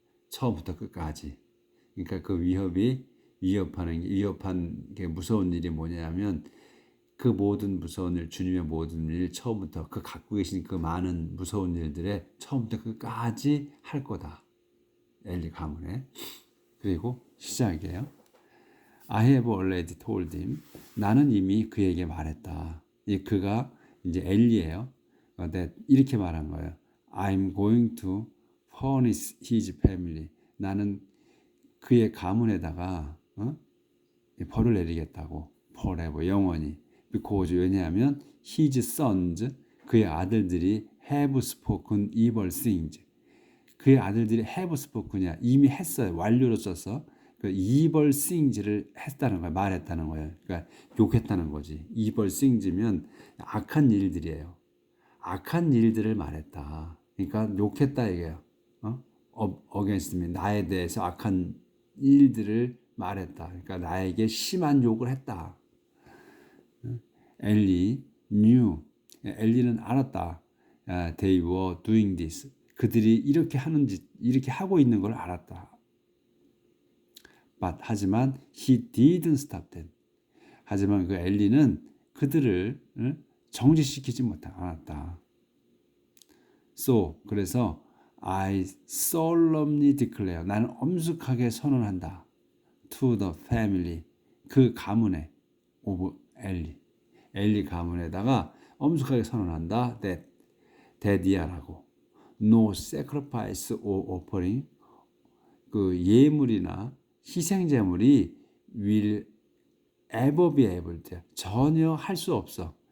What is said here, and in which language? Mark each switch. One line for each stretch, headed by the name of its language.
Korean: 처음부터 끝까지. 그러니까 그 위협한 게 무서운 일이 뭐냐면 그 모든 무서운 일, 주님의 모든 일 처음부터 그 갖고 계신 그 많은 무서운 일들의 처음부터 끝까지 할 거다. 엘리 가문에. 그리고 시작이에요.
English: I have already told him.
Korean: 나는 이미 그에게 말했다. 그가 이제 엘리예요. 이렇게 말한 거예요.
English: I'm going to punish his family.
Korean: 나는 그의 가문에다가 벌을 내리겠다고. forever, 영원히.
English: because 왜냐하면 his sons,
Korean: 그의 아들들이
English: have spoken evil things.
Korean: 그의 아들들이
English: have spoken
Korean: 이야. 이미 했어요. 완료로 써서. 그 evil things를 했다는 거야. 말했다는 거예요. 그러니까 욕했다는 거지. evil things면 악한 일들이에요. 악한 일들을 말했다. 그러니까 욕했다 이게요.
English: against me,
Korean: 나에 대해서 악한 일들을 말했다. 그러니까 나에게 심한 욕을 했다. 엘리 knew, 엘리는 알았다.
English: They were doing this.
Korean: 그들이 이렇게 이렇게 하고 있는 걸 알았다.
English: 하지만 he didn't stop them.
Korean: 하지만 그 엘리는 그들을 정지시키지 않았다. 그래서
English: I solemnly declare,
Korean: 나는 엄숙하게 선언한다.
English: To the family,
Korean: 그 가문에
English: of
Korean: 엘리 가문에다가 엄숙하게 선언한다.
English: That daddy야라고. No sacrifice or offering
Korean: 그 예물이나 희생제물이
English: will ever be able to
Korean: 전혀 할 수 없어.